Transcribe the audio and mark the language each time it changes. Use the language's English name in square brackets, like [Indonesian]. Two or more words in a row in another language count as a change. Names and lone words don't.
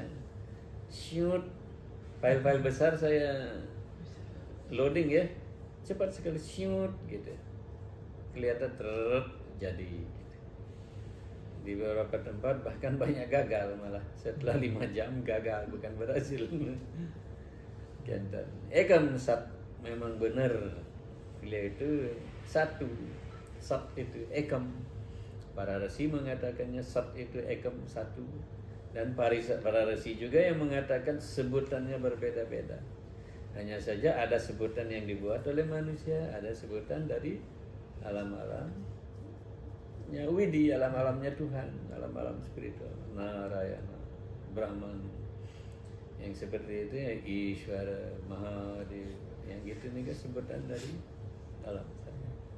[Indonesian] Shoot file-file besar saya loading ya, cepat sekali shoot gitu. Kelihatan jadi. Di beberapa tempat bahkan banyak gagal malah setelah 5 jam gagal, bukan berhasil. [Sanskrit] एकम् सत् [Indonesian] memang benar, beliau itu satu, sat itu ekam. Para resi mengatakannya sat itu ekam satu, dan para resi juga yang mengatakan sebutannya berbeda-beda. Hanya saja ada sebutan yang dibuat oleh manusia, ada sebutan dari alam-alam Widi, alam-alamnya Tuhan, alam-alam spiritual, Narayana, Brahman, yang seperti itu ya, Ishvara, Mahadev, yang gitu nih sebutan dari alam sana.